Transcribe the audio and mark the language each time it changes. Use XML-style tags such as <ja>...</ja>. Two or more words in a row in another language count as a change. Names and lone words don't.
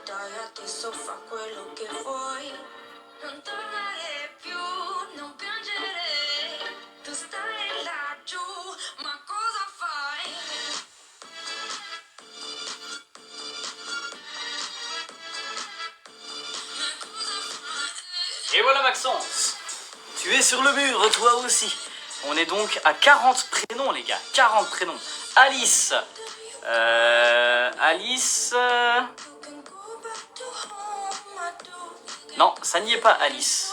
<it>Dai, adesso fa quello che vuoi. Non tornare più, non piangere. Tu stai laggiù, ma cosa fai? Ma cosa fai?</it> <fr>voilà Maxence. Tu es sur le mur, toi aussi. On est donc à 40 prénoms, les gars. 40 prénoms. Alice. Alice. Non, ça n'y est pas, Alice.</fr>